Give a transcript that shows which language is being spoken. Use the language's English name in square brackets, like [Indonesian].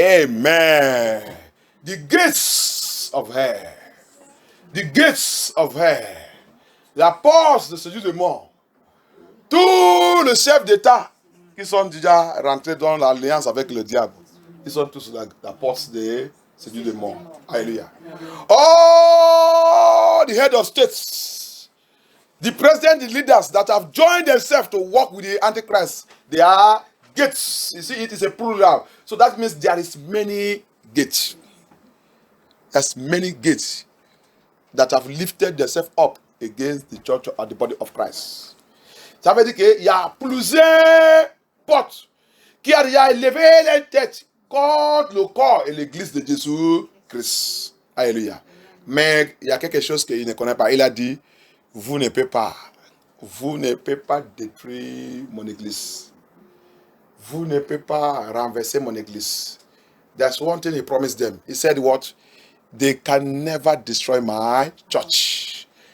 [English] Amen. The gates of hell. The gates of hell. [French] La porte de séjour de mort. Tous les chefs d'État qui sont déjà rentrés dans l'alliance avec le diable, ils sont tous la porte de séjour de mort. Alléluia. [English] All the head of states, the president, the leaders that have joined themselves to work with the Antichrist, they are gates. You see, it is a plural. So that means there is many gates. There's many gates that have lifted themselves up against the church and the body of Christ. [French] Ça veut dire qu'il y a plusieurs portes qui ont déjà élevé les têtes contre le corps et l'église de Jésus-Christ. Alléluia. Mais il y a quelque chose qu'il ne connaît pas. Il a dit, vous ne pouvez pas détruire mon église. Vous ne pouvez pas renverser mon église. [English] That's one thing he promised them. He said what? They can never destroy my church.